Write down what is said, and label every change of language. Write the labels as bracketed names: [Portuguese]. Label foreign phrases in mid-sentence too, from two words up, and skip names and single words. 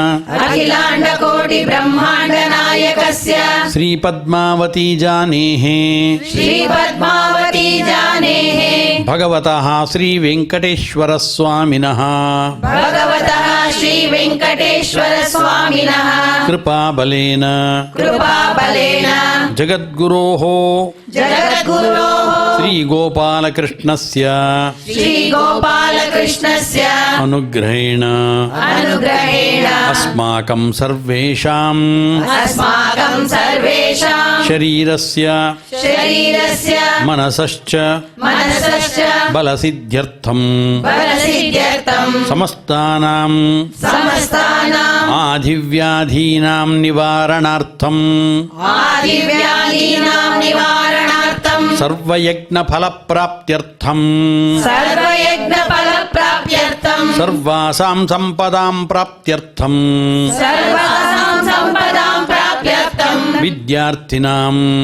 [Sanskrit] ಶ್ರೀ ಪದ್ಮಾವತಿ ಜಾನೇಃ ಭಗವತಃ ಶ್ರೀ ವೆಂಕಟೇಶ್ವರ ಸ್ವಾಮಿನಃ ಕೃಪಾಬಲೇನ ಜಗದ್ಗುರೋಃ ಶ್ರೀ ಗೋಪಾಲಕೃಷ್ಣಸ್ಯ ಅನುಗ್ರಹೇಣ ಅಸ್ಮಾಕಂ ಸರ್ವೇಷಾಂ ಶರೀರಸ್ಯ ಮನಸಶ್ಚ ಬಲಸಿದ್ಧ್ಯರ್ಥಂ ಸಮಸ್ತಾನಾಂ ಆಧಿವ್ಯಾಧೀನಾಂ ನಿವಾರಣಾರ್ಥಂ ಸರ್ವಯಜ್ಞಫಲಪ್ರಾಪ್ತ್ಯರ್ಥಂ ಸರ್ವಾಸಾಂ ಸಂಪದಾಂ ಪ್ರಾಪ್ತ್ಯರ್ಥಂ ವಿದ್ಯಾರ್ಥಿನಾಂ